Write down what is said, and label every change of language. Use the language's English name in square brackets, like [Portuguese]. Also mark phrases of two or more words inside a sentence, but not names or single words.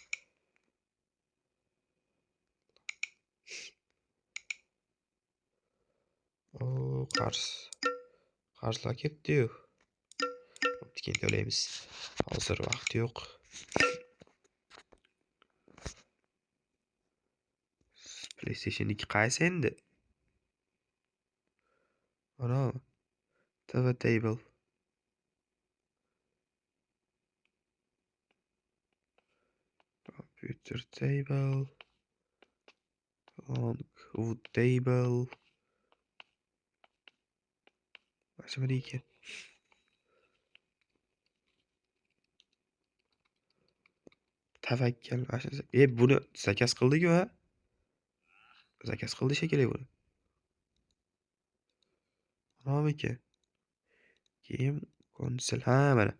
[Uzbek] Qarzlar ketdi-yu. Keyin to'laymiz. Hozir vaqt yo'q. PlayStation 2 qaysi endi? [English] Ana TV table. Computer table. Wood table. [Uzbek] Nima ekan? Tavakkal. Buni zakaz qildik va zakaz qildi shekilli buni. Nomiki. Keyin konsul. Ha, mana.